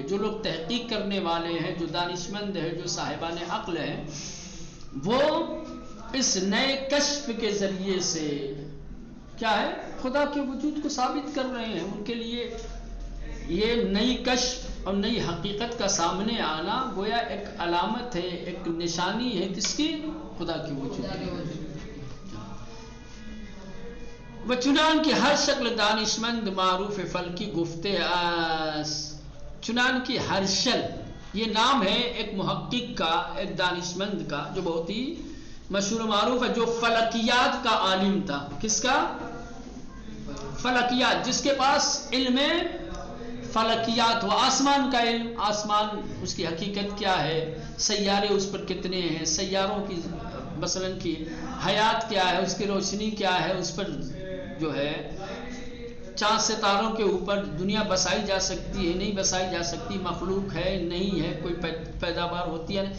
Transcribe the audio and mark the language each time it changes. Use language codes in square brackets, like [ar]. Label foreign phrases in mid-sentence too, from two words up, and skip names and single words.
[ur] جو لوگ تحقیق کرنے والے ہیں، جو دانشمند ہیں، جو صاحبان عقل ہیں، وہ اس نئے کشف کے ذریعے سے کیا ہے خدا کے وجود کو ثابت کر رہے ہیں. ان کے لیے یہ نئی کشف اور نئی حقیقت کا سامنے آنا گویا ایک علامت ہے، ایک نشانی ہے کس کی؟ خدا کی وجود کی. [fa] و چنان کی ہر شکل دانشمند معروف فلکی گفتے اس. [ur] چنان کی ہر شل، یہ نام ہے ایک محقق کا، ایک دانشمند کا، جو بہت ہی مشہور و معروف ہے، جو فلکیات کا عالم تھا. کس کا؟ فلکیات، جس کے پاس علم فلکیات ہو، آسمان کا علم، آسمان اس کی حقیقت کیا ہے، سیارے اس پر کتنے ہیں، سیاروں کی مثلا کی حیات کیا ہے، اس کی روشنی کیا ہے، اس پر جو ہے چاند ستاروں کے اوپر دنیا بسائی جا سکتی ہے نہیں بسائی جا سکتی، مخلوق ہے نہیں ہے، کوئی پیداوار ہوتی ہے نہیں.